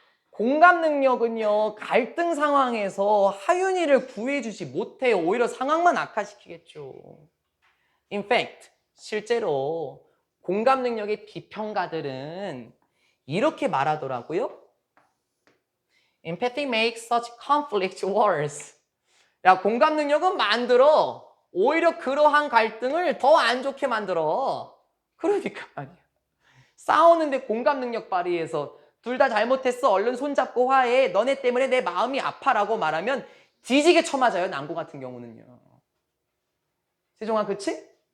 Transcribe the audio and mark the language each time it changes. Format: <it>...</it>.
<ko>공감 능력은요 갈등 상황에서 하윤이를 구해주지 못해요. 오히려 상황만 악화시키겠죠.</ko> <en>In fact</en> <ko>실제로 공감 능력의 비평가들은 이렇게 말하더라고요.</ko> <en>Empathy makes such conflict worse.</en> <ko>야, 공감 능력은 만들어. 오히려 그러한 갈등을 더 안 좋게 만들어. 그러니까 말이야. 싸우는데 공감 능력 발휘해서 둘 다 잘못했어. 얼른 손잡고 화해. 너네 때문에 내 마음이 아파라고 말하면 뒤지게 쳐맞아요. 남고 같은 경우는요. 세종아, 그치?</ko>